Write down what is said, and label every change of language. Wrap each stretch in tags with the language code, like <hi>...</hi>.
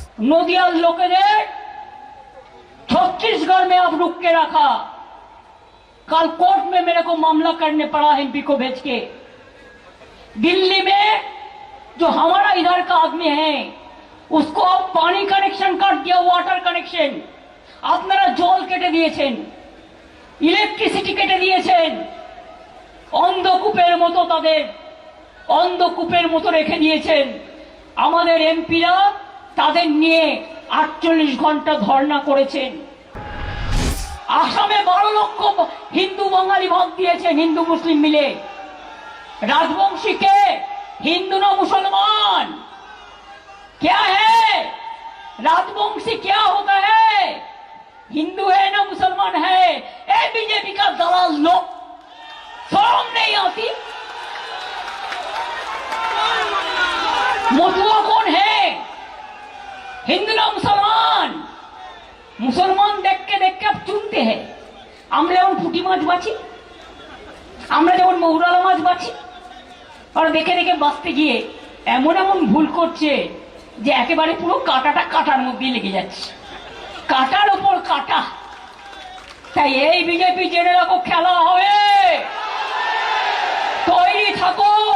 <bn>নদিয়ার লোকেদের</bn> <hi>छत्तीसगढ़ में आप रुक के रखा, कल कोर्ट में मेरे को मामला करने पड़ा एमपी को भेज के। दिल्ली में जो हमारा इधर का आदमी है उसको पानी कनेक्शन काट दिया, वाटर कनेक्शन।</hi> <bn>আপনারা জল কেটে দিয়েছেন, ইলেকট্রিসিটি কেটে দিয়েছেন, অন্ধকূপের মতো তাদের অন্ধকূপের মতো রেখে দিয়েছেন। আমাদের এমপিরা তাদের নিয়ে 48 ঘন্টা ধর্ণা করেছেন। আসামে 12 লক্ষ হিন্দু বাঙালি ভাগ দিয়েছেন, হিন্দু মুসলিম মিলে।</bn> <hi>राजवंशी के हिंदू ना मुसलमान क्या है? राजवंशी क्या होता है? हिंदू है ना मुसलमान है? ए बीजेपी का दलाल लोग, शर्म नहीं आती? मथुआ कौन है? हिंदू ना मुसलमान? मुसलमान देख के आप चुनते हैं।</hi> <bn>আমরা যেমন পুঁটি মাছ বাছি, আমরা যেমন মৌরালা মাছ বাছি, আর দেখে দেখে বাঁচতে গিয়ে এমন এমন ভুল করছে যে একেবারে পুরো কাঁটাটা কাটার মধ্যে লেগে যাচ্ছে, কাটার উপর কাটা। তাই এই বিজেপি জেনে রাখো, খেলা হবে, তৈরি থাকো।</bn>